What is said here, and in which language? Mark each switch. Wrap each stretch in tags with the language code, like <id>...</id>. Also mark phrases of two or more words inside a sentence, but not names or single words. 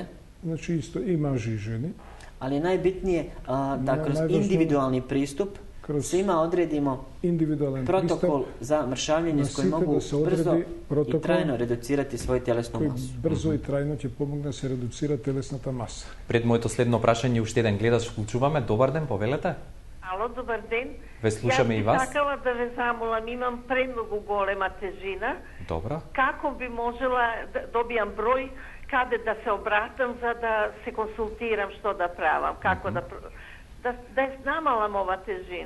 <mk>Znači isto i maži i ženi.</mk> <bs>Ali najbitnije da kroz individualni pristup svima odredimo protokol za mršavljenje s kojim mogu brzo i trajno reducirati svoju tjelesnu masu.</bs> <mk>Брзо и трајно ќе помогне да се редуцира телесната маса. Пред моето следно прашање уште еден гледач вклучуваме. Добар ден, повелете. Ало, добар ден. Ве слушаме и вас. Јас би сакала да ве замолам, имам премногу голема тежина. Добро. Како би можела да добијам број каде да се обратам за да се консултирам што да правам, како да намалам ова тежина.</mk>